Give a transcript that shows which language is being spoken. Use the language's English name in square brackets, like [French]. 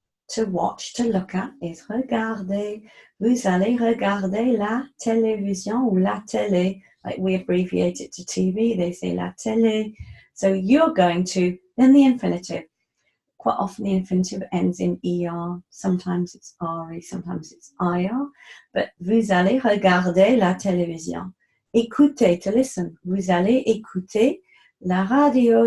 [English] To watch, to look at, is regarder. [French] Vous allez regarder la télévision ou la télé. [English] Like we abbreviate it to TV, they say la télé. So you're going to, then the infinitive. Quite often the infinitive ends in ER. Sometimes it's RE, sometimes it's IR. [French] But vous allez regarder la télévision. Écouter, to listen. Vous allez écouter la radio.